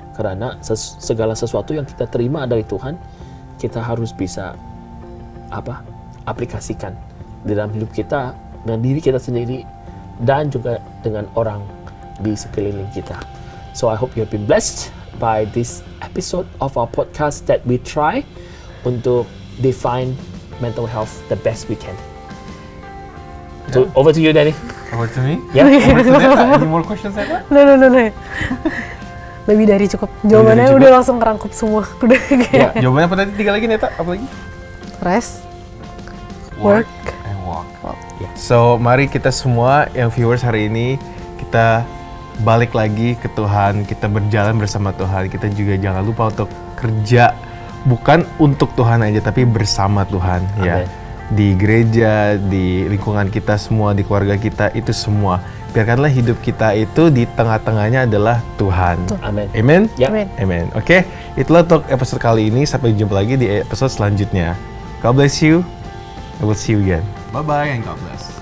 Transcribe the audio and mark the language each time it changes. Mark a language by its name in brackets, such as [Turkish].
[Indonesian] Karena segala sesuatu yang kita terima dari Tuhan, kita harus bisa aplikasikan di dalam hidup kita, dengan diri kita sendiri, dan juga dengan orang di sekeliling kita. [English] So I hope you have been blessed by this episode of our podcast that we try untuk define mental health the best we can. So over to you, Danny. Over to me? Yeah. Over to Neta. Any more questions, Neta? [Indonesian] No. Lebih dari cukup. Jawabannya dari cukup. udah langsung ngerangkup semua. Udah kayak Jawabannya apa tadi? 3 lagi, Neta? Apa lagi? [English] rest, work, and walk. Yeah. [Indonesian] So, mari kita semua yang viewers hari ini, kita balik lagi ke Tuhan, kita berjalan bersama Tuhan. Kita juga jangan lupa untuk kerja, bukan untuk Tuhan aja, tapi bersama Tuhan. Ya. Di gereja, di lingkungan kita semua, di keluarga kita, itu semua. Biarkanlah hidup kita itu di tengah-tengahnya adalah Tuhan. Amen. Amen? Ya. Amen. Amen. Oke, itulah untuk episode kali ini. Sampai jumpa lagi di episode selanjutnya. [English] God bless you. I will see you again. Bye-bye and God bless.